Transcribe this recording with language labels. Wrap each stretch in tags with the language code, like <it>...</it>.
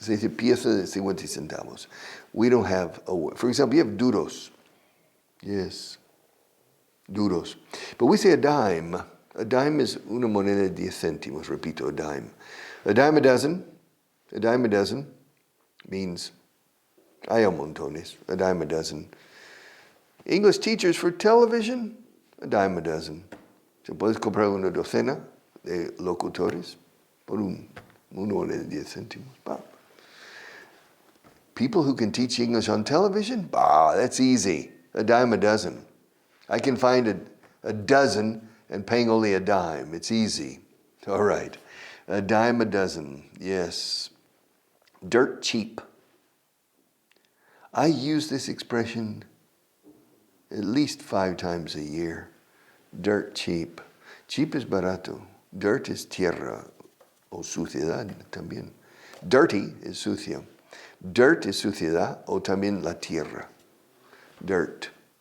<es>Se dice pieza de 50 centavos.</es> <en>We don't have for example, you have duros. Yes. Duros. But we say a dime. A dime is</en> <es>una moneda de 10 céntimos.</es> <en>Repito, a dime. A dime a dozen. A dime a dozen means,</en> <es>hay montones,</es> <en>a dime a dozen. English teachers for television, a dime a dozen.</en> <es>Se puedes comprar una docena de locutores por uno de 10 céntimos. Bah.</es> <en>People who can teach English on television, that's easy. A dime a dozen. I can find a dozen and paying only a dime. It's easy. All right. A dime a dozen. Yes. Dirt cheap. I use this expression at least 5 times a year. Dirt cheap. Cheap is barato. Dirt is</en> <es>tierra o suciedad también.</es> <en>Dirty is</en> <es>sucio.</es> <en>Dirt is</en> <es>suciedad o también la tierra. Dirt.</es>